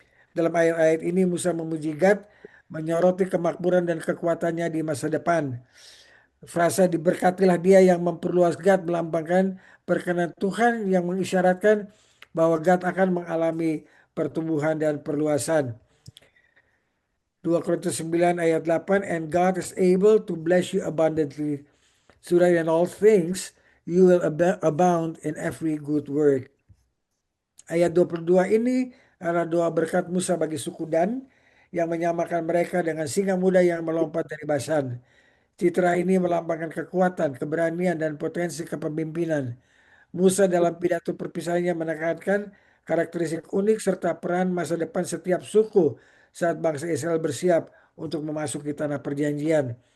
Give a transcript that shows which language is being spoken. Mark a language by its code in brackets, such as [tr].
[id] Dalam ayat-ayat ini Musa memuji Gad, menyoroti kemakmuran dan kekuatannya di masa depan. Frasa diberkatilah dia yang memperluas Gad melambangkan perkenan Tuhan yang mengisyaratkan bahwa Gad akan mengalami pertumbuhan dan perluasan. 2 Korintus 9 ayat 8, [en] and God is able to bless you abundantly, so that in all things you will abound in every good work. [id] Ayat 22 ini adalah doa berkat Musa bagi suku Dan yang menyamakan mereka dengan singa muda yang melompat dari Basan. Citra ini melambangkan kekuatan, keberanian, dan potensi kepemimpinan. Musa dalam pidato perpisahannya menekankan karakteristik unik serta peran masa depan setiap suku saat bangsa Israel bersiap untuk memasuki tanah perjanjian.